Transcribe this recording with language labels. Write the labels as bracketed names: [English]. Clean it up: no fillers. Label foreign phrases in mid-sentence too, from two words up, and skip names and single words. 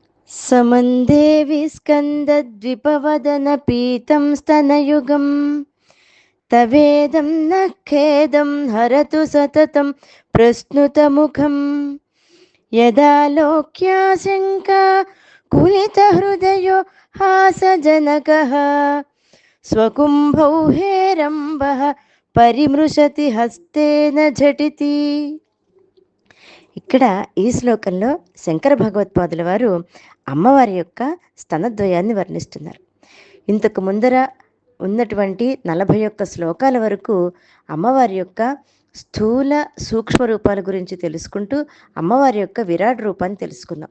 [Sanskrit] समन्देवि स्कन्दद्विपवदन पीतं स्तनयुगं तवेदं न खेदं हरतु सततं प्रस्नुतमुखं यदा लोक्याशङ्का कुलितहृदयो हासजनकः स्वकुम्भौ हेरम्बः परिमृशति हस्तेन झटिति. [Telugu] ఇక్కడ ఈ శ్లోకంలో శంకర భగవత్పాదుల వారు అమ్మవారి యొక్క స్తనద్వయాన్ని వర్ణిస్తున్నారు. ఇంతకు ముందర ఉన్నటువంటి 41 శ్లోకాల వరకు అమ్మవారి యొక్క స్థూల సూక్ష్మ రూపాల గురించి తెలుసుకుంటూ అమ్మవారి యొక్క విరాట్ రూపాన్ని తెలుసుకుందాం.